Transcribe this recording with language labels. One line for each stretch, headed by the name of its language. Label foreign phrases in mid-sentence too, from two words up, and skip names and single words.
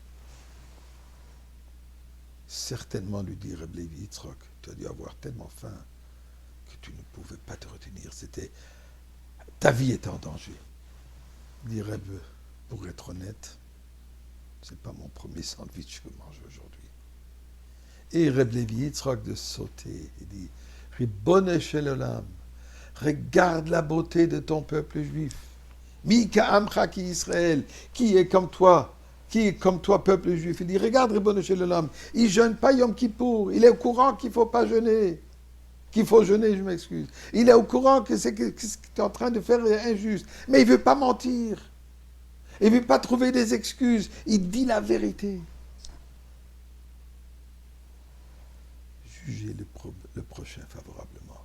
French: Certainement, lui dit Reb Levi Yitzhak, tu as dû avoir tellement faim que tu ne pouvais pas te retenir. Ta vie était en danger. dit Reb, pour être honnête, c'est pas mon premier sandwich que je mange aujourd'hui. Et Reb Levi Yitzhak de sauter, il dit,
Hebrew: רבונו של עולם,
French: regarde la beauté de ton peuple juif.
Hebrew: מי כעמך כי ישראל,
French: qui est comme toi, peuple juif. Il dit, regarde
Hebrew: רבונו של עולם,
French: il jeûne pas Yom Kippour, il est au courant qu'il faut pas jeûner. Qu'il faut jeûner, je m'excuse. Il est au courant que ce qu'il est en train de faire est injuste. Mais il ne veut pas mentir. Il ne veut pas trouver des excuses. Il dit la vérité. Jugez le prochain favorablement.